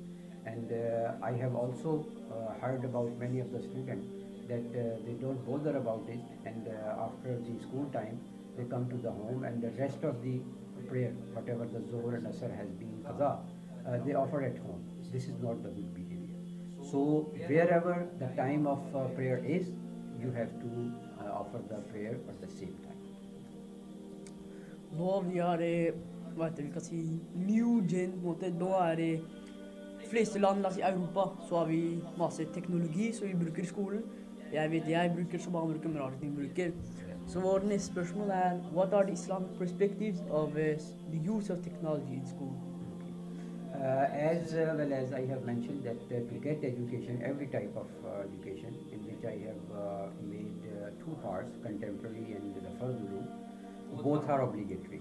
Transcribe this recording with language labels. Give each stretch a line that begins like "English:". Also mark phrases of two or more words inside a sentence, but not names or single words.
English: And I have also heard about many of the students that they don't bother about it, and after the school time they come to the home, and the rest of the prayer, whatever the Zohar and Asr has been qaza, they offer at home. This is not the good behavior. So wherever the time of prayer is, you have to offer the prayer at the same time.
Norwegian: Nå vi har hva heter det, vi kan si
English: new gen
Norwegian: på en måte. Nå de fleste land, la oss si Europa, så har vi masse teknologi som vi bruker i skolen. Jeg vet jeg bruker, som andre bruker, men andre ting bruker. Så vår neste spørsmål
English: what are the Islamic perspectives of the use of technology in school? As well as I have mentioned that to get education, every type of education, in which I have made two parts, contemporary and the Fardulu, both are obligatory.